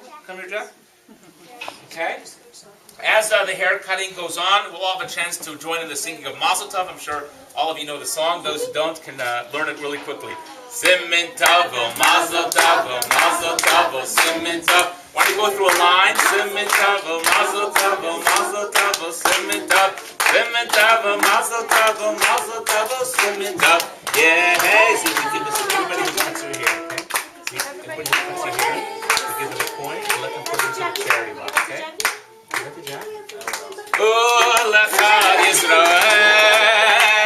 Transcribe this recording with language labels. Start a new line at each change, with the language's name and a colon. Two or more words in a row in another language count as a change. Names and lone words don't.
English: Come here, Jack. Okay. As the hair cutting goes on, we'll all have a chance to join in the singing of Mazel Tov. I'm sure all of you know the song. Those who don't can learn it really quickly.
Hebrew: סימן טוב, מזל טוב, מזל טוב, סימן טוב.
English: Why don't you go through a line?
Hebrew: סימן טוב, מזל טוב, מזל טוב, סימן טוב, סימן טוב, מזל טוב, מזל טוב, סימן טוב.
English: Yeah, hey, see, we give this to everybody who cuts her hair, okay? See, everybody who cuts her hair, we give them a coin and let them put it into the charity box, okay? Ready, Jack?
Hebrew: Oh, לאחד ישראל.